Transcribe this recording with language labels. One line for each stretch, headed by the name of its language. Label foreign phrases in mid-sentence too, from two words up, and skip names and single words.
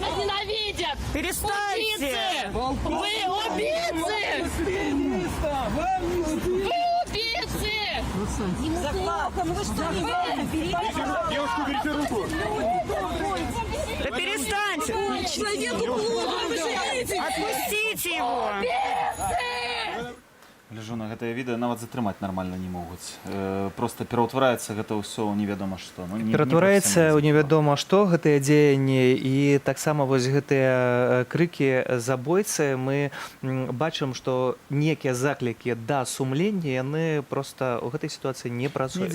Russian: Нас ненавидят! Перестаньте! Вы убийцы! Вы убийцы! Ему плохо, ну вы что? Девушку, берите руку! Да перестаньте! Человеку плохо! Вы шагаете! Отпустите его!
Belarusian: Гляжу на гэтае відэа, нават затрымаць нармальна не могуць. Просто пераўтвараецца гэта ўсё ў невядома што. Ператвараецца ў невядома што гэтыя дзеянні, і таксама вось гэтыя крыкі забойцы. Мы бачым, што некія заклікі да сумлення, яны проста ў гэтай сітуацыі не працуюць.